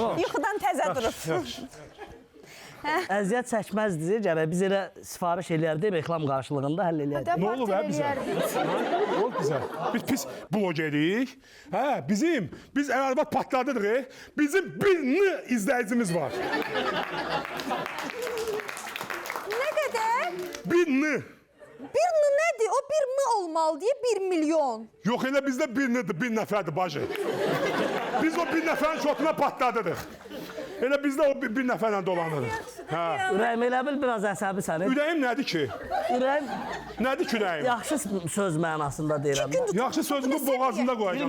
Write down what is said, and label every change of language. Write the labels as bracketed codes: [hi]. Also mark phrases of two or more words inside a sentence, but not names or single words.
[az] Yuxudan təzə durub. Əziyyət çəkməzdi, gərək biz elə sifariş eləyərdik, reklam qarşılığında həll eləyərdik. Nə olub hə bizə? Nə olub bizə? Biz pis blogerik. Hə, biz ərvat patladırıq. Bizim bir izləyicimiz var. [tr] Ne kadar? Bir Bir mı nedir? O bir mı olmalı diye 1 milyon. [az] Yox, elə bizdə bir nəfərdir bacı. Biz o bir nəfərin şotuna patladırıq. Elə bizdə o bir nəfərlə dolanırıq. Hə. Ürəyim elə bil biraz əsəbi sənin. Ürəyim nədir ki? Ürəyim Nədir ki ürəyim? yaxşı söz mənasında deyirəm. Yaxşı sözümü boğazında qoyacağım